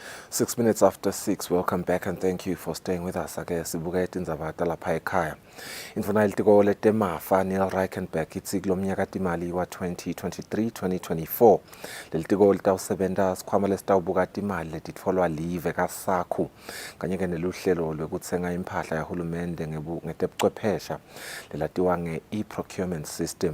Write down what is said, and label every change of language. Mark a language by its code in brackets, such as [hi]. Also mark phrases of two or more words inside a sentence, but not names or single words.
[en] 6 minutes after 6, welcome back and thank you for staying with us. [ss] Ake sibuka itindzaba talapha ekhaya. Indvuna yelitiko letemafa Neil Reichenbach itsi kulo mnyaka timali wa 2023-2024 lelitiko litawusebenta sikhwama lesitawubuka timali letitfolwa live kasakhu kanye neluhlelo lwekutsenga imphahla yahulumende ngetebuchwephesha lelatiwa nge- [en] e-procurement system.